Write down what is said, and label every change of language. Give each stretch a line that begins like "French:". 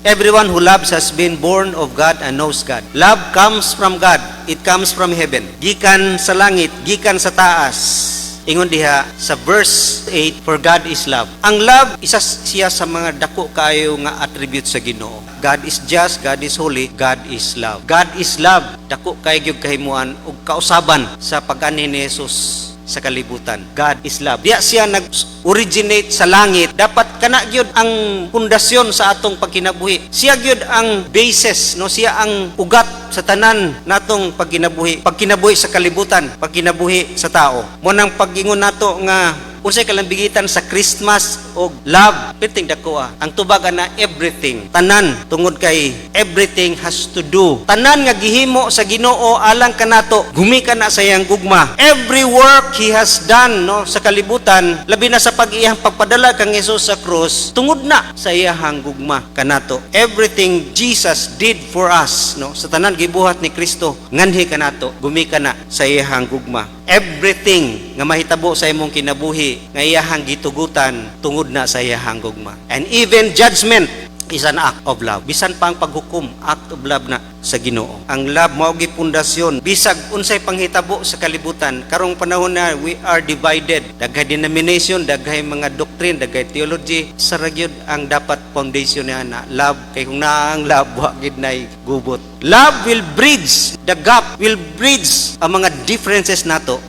English: Everyone who loves has been born of God and knows God. Love comes from God. It comes from heaven.
Cebuano: Gikan sa langit, gikan sa taas. Ingon diha sa verse 8,
English: for God is love.
Cebuano: Ang love, isa siya sa mga dako kaayo nga attribute sa Ginoo.
English: God is just, God is holy, God is love. God is love.
Cebuano: Dako kaayo gyud kahimuan ug kausaban sa pag-ani ni Jesus sa kalibutan.
English: God is love.
Cebuano: Diya siya nag-originate sa langit. Dapat kana gyud ang pundasyon sa atong pagkinabuhi. Siya gyud ang basis, no? Siya ang ugat sa tanan natong pagkinabuhi. Pagkinabuhi sa kalibutan, pagkinabuhi sa tao. Mo nang pag-ingon nato nga unsay kalambigitan sa Christmas o love, piting dako ang tubagan na everything. Tanan tungod kay
English: everything has to do.
Cebuano: Tanan nga gihimo sa Ginoo alang kanato, gumi ka na sa iyang gugma.
English: Every work He has done
Cebuano: no sa kalibutan, labi na sa pag-iyang pagpadala kang Hesus sa krus, tungod na sa iyang gugma kanato.
English: Everything Jesus did for us
Cebuano: no sa tanan gibuhat ni Kristo, nganhi kanato, gumi ka na sa iyang gugma. Everything nga mahitabo sa imong kinabuhi nga iyahang gitugutan tungod na sa iyahang gugma.
English: And even judgment is an act of love.
Cebuano: Bisan pa ang paghukom,
English: act of love
Cebuano: na sa Ginoo. Ang love mao gi pundasyon bisag unsay panghitabo sa kalibutan. Karong panahon na
English: we are divided,
Cebuano: daghay denomination, daghay mga doctrine, daghay theology, sa ragyod ang dapat foundation niya na love. Kay kung naa ang love, wa gid nay gubot.
English: Love will bridge the gap, will bridge
Cebuano: ang mga differences nato.